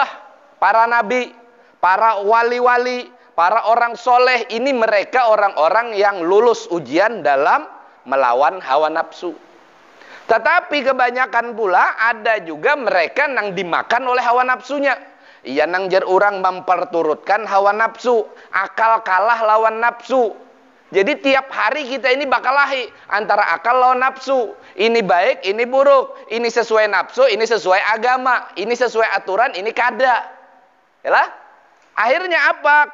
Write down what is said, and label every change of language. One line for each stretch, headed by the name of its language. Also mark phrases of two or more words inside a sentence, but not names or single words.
Indonesian: Para nabi, para wali-wali, para orang soleh, ini mereka orang-orang yang lulus ujian dalam melawan hawa nafsu. Tetapi kebanyakan pula ada juga mereka yang dimakan oleh hawa nafsunya.
Banjar: Ia nang jar orang memperturutkan hawa nafsu, akal kalah lawan nafsu. Jadi tiap hari kita ini bakal lahi antara akal lawan nafsu. Ini baik, ini buruk. Ini sesuai nafsu, ini sesuai agama. Ini sesuai aturan, ini kada. Yalah? Akhirnya apa?